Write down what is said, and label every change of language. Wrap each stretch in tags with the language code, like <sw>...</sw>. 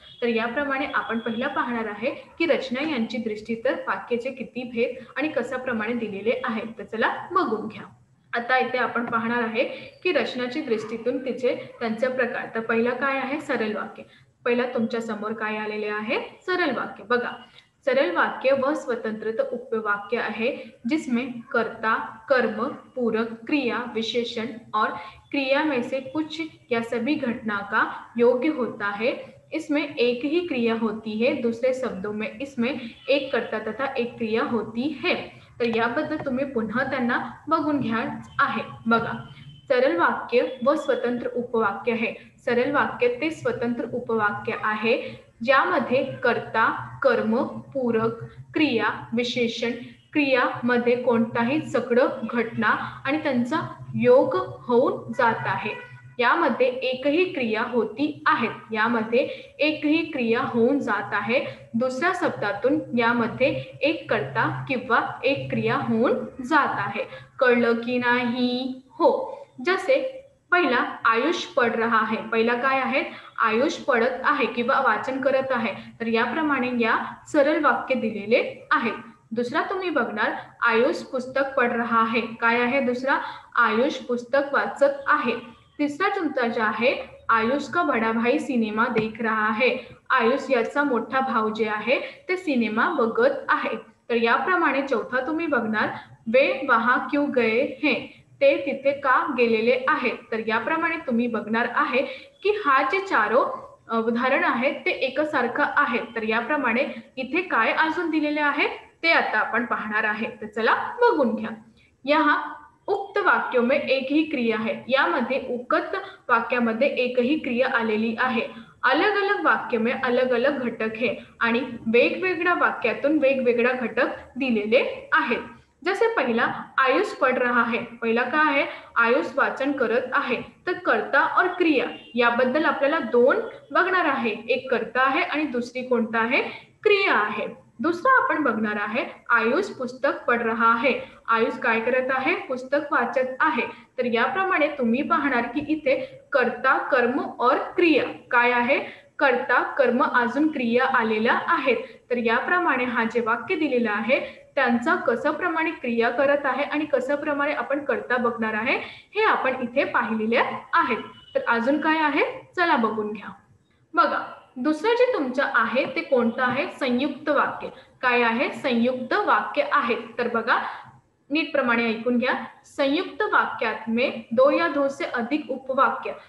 <mr>तर याप्रमाणे आपण पहिला पाहणार आहे की रचना यांची दृष्टीत वाक्याचे किती भेद आणि कशा प्रमाणे दिलेले आहेत। तर चला बघून घ्या। आता इथे आपण पाहणार आहे की रचनाची दृष्टीतून तिचे त्यांचे प्रकार। तर पहिला काय आहे? सरल वाक्य। पहिला तुमच्या समोर काय आलेले आहे? सरल वाक्य।</mr> <hi>बघा, सरल वाक्य वह स्वतंत्र उपवाक्य है जिसमें कर्ता, कर्म, पूरक, क्रिया, विशेषण और क्रिया में से कुछ या सभी घटना का योग्य होता है। इसमें एक ही क्रिया होती है, दूसरे शब्दों में इसमें एक कर्ता तथा एक क्रिया होती है।</hi> <mr>तर याबद्दल तुम्ही पुन्हा त्यांना बघून घ्या आहे।</mr> <hi>बघा, सरल वाक्य व स्वतंत्र उपवाक्य है।</hi> <mr>सरल वाक्य ते स्वतंत्र उपवाक्य आहे ज्यामध्ये कर्ता, कर्म, पूरक, क्रिया, विशेषण, क्रियामध्ये कोणताही सगळं घटना आणि त्यांचा योग होऊन जात आहे। यामध्ये एकही क्रिया होती आहेत। यामध्ये एकही क्रिया होऊन जात आहे। दुसऱ्या शब्दातून यामध्ये एक कर्ता किंवा एक क्रिया होऊन जात आहे। कळलं की नाही? हो। जसे पहिला</mr> <hi>आयुष पढ़ रहा है।</hi> <mr>पहिला काय आहे? आयुष पढ़त आहे किंवा वाचन करत आहे। तर याप्रमाणे या सरल वाक्य दिलेले आहेत। दुसरा तुम्ही बघणार,</mr> <hi>आयुष पुस्तक पढ़ रहा है।</hi> <mr>काय आहे दुसरा? आयुष पुस्तक वाचत आहे। तिसरा तुमचा जो आहे,</mr> <hi>आयुष का बड़ा भाई सिनेमा देख रहा है।</hi> <mr>आयुष याचा मोठा भाऊ जे आहे ते सिनेमा बघत आहे। तर याप्रमाणे चौथा तुम्ही बघणार,</mr> <hi>वे वहां क्यों गए हैं।</hi> <mr>ते तिथे का गेलेले आहेत। तर याप्रमाणे तुम्ही बघणार आहे की हा जे चारो उदाहरण आहे ते एकसारखं आहे। तर याप्रमाणे इथे काय अजून दिलेले आहे ते आता आपण पाहणार आहे। तर चला बघून घ्या।</mr> <hi>यहाँ उक्त वाक्यों में एक ही क्रिया है।</hi> <mr>यामध्ये उक्त वाक्यामध्ये एकही क्रिया आलेली आहे।</mr> <hi>अलग अलग वाक्य में अलग अलग घटक है</hi> <mr>आणि वेगवेगळ्या वाक्यातून वेगवेगळा घटक दिलेले आहेत।</mr> <hi>जैसे पहिला आयुष पढ़ रहा है।</hi> <mr>पहिला काय आहे? आयुष वाचन करत आहे। तर कर्ता और क्रिया याबद्दल आपल्याला दोन बघणार आहे। एक कर्ता आहे आणि दुसरी कोणता आहे? क्रिया आहे। दुसरा आपण बघणार आहे,</mr> <hi>आयुष पुस्तक पढ़ रहा है।</hi> <mr>आयुष काय करत आहे? पुस्तक वाचत आहे। तर याप्रमाणे तुम्ही पाहणार की इथे कर्ता, कर्म और क्रिया काय आहे? कर्ता, कर्म अजून क्रिया आलेल्या आहेत। तर याप्रमाणे हा जे वाक्य दिलेलं आहे त्यांचा कशा प्रमाणे क्रिया करत आहे आणि कशा प्रमाणे आपण कर्ता बघणार आहे हे आपण इथे पाहिलेले आहेत। तर अजून काय आहे? चला बघून घ्या। बघा, दुसरं जे तुमचं आहे ते कोणतं आहे? संयुक्त वाक्य। काय आहे? संयुक्त वाक्य आहे। तर बघा, नीट प्रमाणे ऐकून घ्या।</mr> <hi>संयुक्त वाक्यात में दो या दो से अधिक उपवाक्य।</hi>